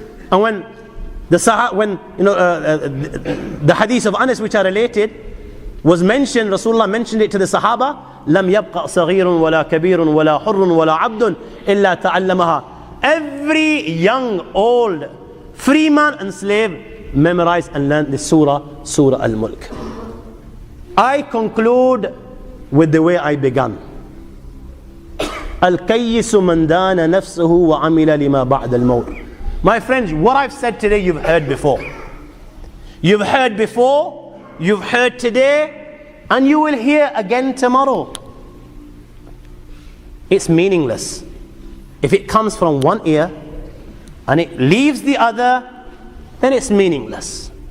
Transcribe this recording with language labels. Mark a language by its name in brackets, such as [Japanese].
[English] And when the hadith of Anas, which are related, was mentioned, Rasulullah mentioned it to the Sahaba, [Arabic] لم يبقى صغير ولا كبير ولا حر ولا عبد إلا تعلمها. [English] Every young, old, free man and slave memorized and learned this Surah Al-Mulk. I conclude with the way I began. [Arabic] الكيس من دان نفسه وعمل لما بعد الموت. [English] My friends, what I've said today you've heard before. You've heard before, you've heard today, and you will hear again tomorrow. It's meaningless. If it comes from one ear and it leaves the other, then it's meaningless.